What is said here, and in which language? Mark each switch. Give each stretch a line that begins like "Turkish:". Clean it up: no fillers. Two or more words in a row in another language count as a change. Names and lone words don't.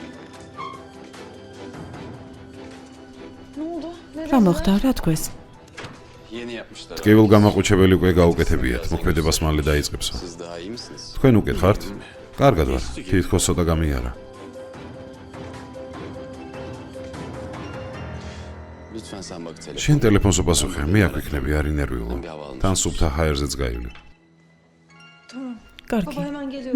Turkish: Ne oldu?
Georgian: რა მოხდა, რა თქვეს?
Turkish: Yeni yapmışlar.
Georgian: ტკივილ გამაყუჩებელი უკვე გაუკეთებიათ, მოქმედებას მალე დაიწყებსო.
Turkish: Siz daha iyi misiniz?
Georgian: თქვენ უკეთ ხართ? კარგად ვარ, თითქოს ცოტა გამიარა.
Turkish: Lütfen sen bak telefon.
Georgian: შენ ტელეფონს უპასუხე, მე აქ ვიქნები, არ ინერვიულო. თან სუფთა ჰაერზეც გაივლი. კარგი.
Turkish: Baba hemen geliyorum.